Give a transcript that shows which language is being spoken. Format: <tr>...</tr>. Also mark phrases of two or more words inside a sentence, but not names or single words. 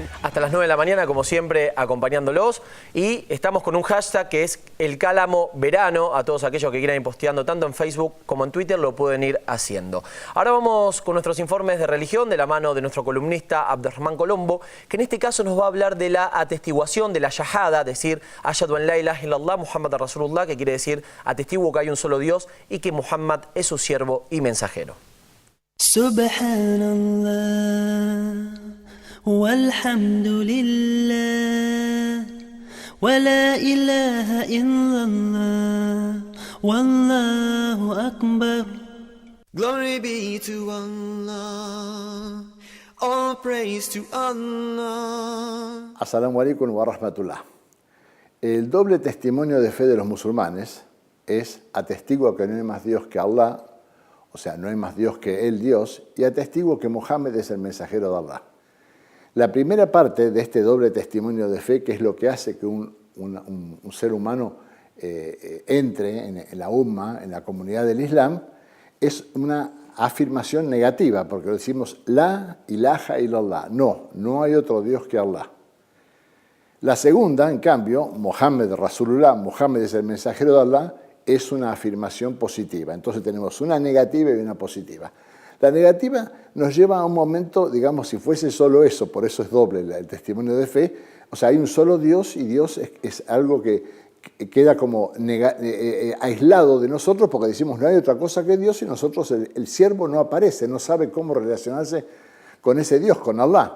<es>Hasta las 9 de la mañana, como siempre, acompañándolos. Y estamos con un hashtag que es el Cálamo Verano. A todos aquellos que quieran ir posteando tanto en Facebook como en Twitter lo pueden ir haciendo. Ahora vamos con nuestros informes de religión de la mano de nuestro columnista Abderrahmán Colombo, que en este caso nos va a hablar de la atestiguación de la Shahada, decir</es> <ar>أشهد أن لا إله إلا الله محمد رسول الله,</ar> <es>que quiere decir atestiguo que hay un solo Dios y que Muhammad es su siervo y mensajero.</es> <ar>سبحان الله والحمد لله ولا إله إلا الله والله أكبر.</ar> <en>Glory be to Allah, all praise to Allah.</en> <ar>السلام عليكم ورحمة الله.</ar> <es>El doble testimonio de fe de los musulmanes es atestigo que no hay más Dios que Allah, o sea, no hay más Dios que el Dios, y atestigo que Mohammed es el mensajero de Allah. La primera parte de este doble testimonio de fe, que es lo que hace que un ser humano entre en la umma, en la comunidad del Islam, es una afirmación negativa, porque decimos</es> <ar>لا إله إلا الله,</ar> <es>no hay otro Dios que Allah. La segunda, en cambio,</es> <ar>محمد رسول الله,</ar> <es>Mohammed es el mensajero de Allah, es una afirmación positiva. Entonces tenemos una negativa y una positiva. La negativa nos lleva a un momento, digamos, si fuese solo eso, por eso es doble el testimonio de fe, o sea, hay un solo Dios y Dios es algo que queda como aislado de nosotros porque decimos no hay otra cosa que Dios y nosotros, el siervo no aparece, no sabe cómo relacionarse con ese Dios, con Allah.</es>